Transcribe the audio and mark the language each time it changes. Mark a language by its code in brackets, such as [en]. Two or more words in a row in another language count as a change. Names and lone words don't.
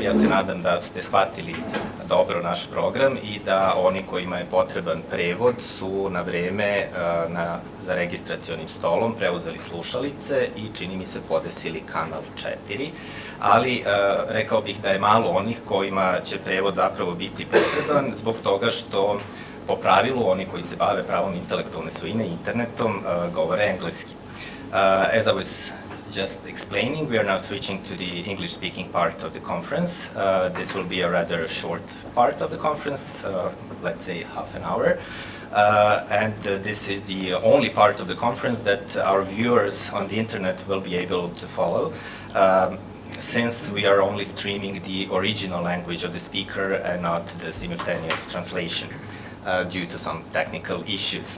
[sr] Ja se nadam da ste shvatili dobro naš program i da oni kojima je potreban prevod su na vreme za registracionim stolom preuzeli slušalice i čini mi se podesili kanal 4. Ali rekao bih da je malo onih kojima će prevod zapravo biti potreban zbog toga što po pravilu oni koji se bave pravom intelektualne svojine i internetom govore engleski. [en] As I was just explaining, we are now switching to the English-speaking part of the conference. This will be a rather short part of the conference, let's say half an hour. And this is the only part of the conference that our viewers on the internet will be able to follow, since we are only streaming the original language of the speaker and not the simultaneous translation due to some technical issues.